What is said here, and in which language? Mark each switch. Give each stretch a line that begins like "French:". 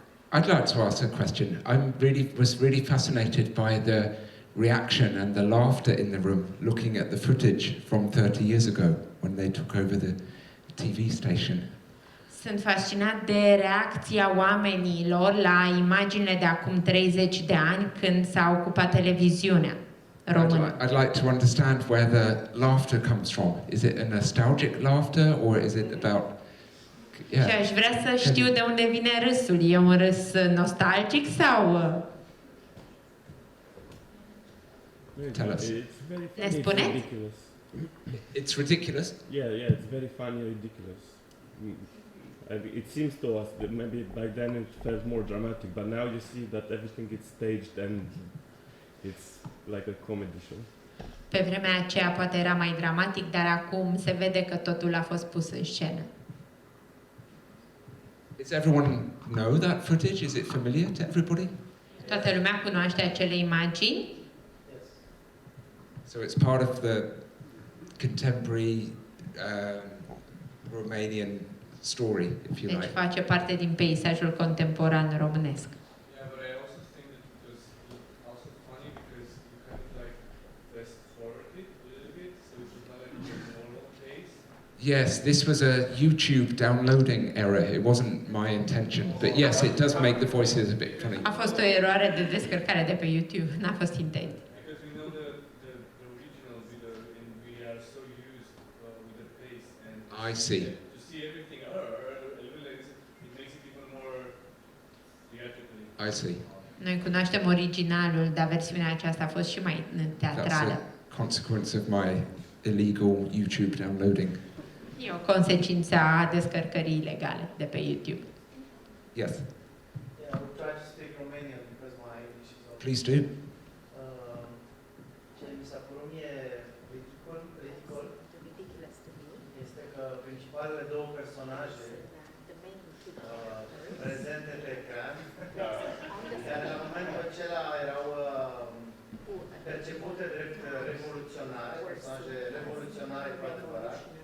English: I'd like to ask a question. Was really fascinated by the reaction and the laughter in the room, looking at the footage from 30 years ago when they took over the TV station.
Romanian: Sunt fascinat de reacția oamenilor la imaginile de acum 30 de ani când s-a ocupat televiziunea română.
English: I'd like to understand where the laughter comes from. Is it a nostalgic laughter or is it about
Romanian: Și aș vrea să știu de unde vine râsul. E un râs nostalgic sau
English: Tell us.
Romanian: ne spuneți?
English: It's ridiculous. Yeah, it's very funny, ridiculous. It seems to us that maybe by then it felt more dramatic, but now you see that everything is staged and it's like a comedy show.
Romanian: Pe vremea aceea poate era mai dramatic, dar acum se vede că totul a fost pus în scenă.
English: Does everyone know that footage? Is it familiar to everybody?
Romanian: Toată lumea cunoaște acele imagini?
English: So it's part of the contemporary Romanian story, if you
Romanian: Deci
English: like.
Romanian: face parte din peisajul contemporan românesc.
English: Yeah, but I also think that it was also funny because you kind of like fast forward it a little bit, so it was not like a normal pace. Yes, this was a YouTube downloading error. It wasn't my intention, but yes, it does make the voices a bit funny.
Romanian: A fost o eroare de descărcare de pe YouTube, n-a fost intent.
English: Because we know the original video and we are so used with the pace and I see. to see everything it makes it even more theatrically. I see.
Romanian: Noi cunoaștem originalul, dar versiunea aceasta a fost și mai teatrală.
English: That's a consequence of my illegal YouTube downloading.
Romanian: E o consecință a descărcării ilegale de pe YouTube.
English: Yes. Yeah, I will try to speak Romanian because my English is all... Please do.
Romanian: Ce mi s-a părut mie ridicol este că principalele două personaje prezente pe ecran, care la momentul acela erau percepute drept revoluționare, personaje revoluționare cu adevărat.